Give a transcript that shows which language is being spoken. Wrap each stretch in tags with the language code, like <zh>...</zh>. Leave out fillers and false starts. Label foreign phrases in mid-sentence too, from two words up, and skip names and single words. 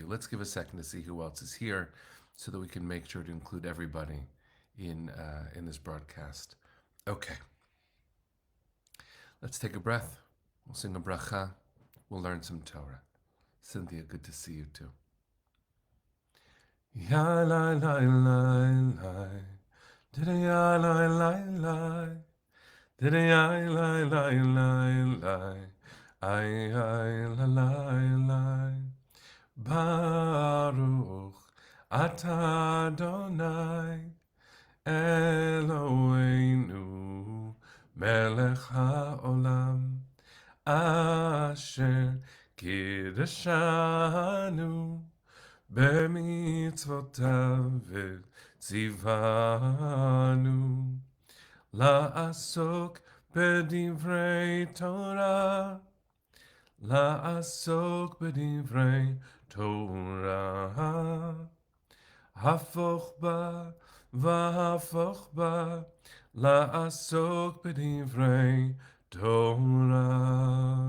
<en>Let's give a second to see who else is here so that we can make sure to include everybody in this broadcast. Okay, let's take a breath. We'll sing a bracha. We'll learn some Torah. Cynthia, good to see you too. Ya la la la la, did ya la la la, did ya la la la la, ay la la la.</en> <he>ברוך אתה אדוני אלוהינו מלך העולם אשר קידשנו במצוותיו וציונו לעסוק בדברי תורה לעסוק בדברי תורה, הפוך בה והפוך בה, לעסוק בדברי תורה.</he>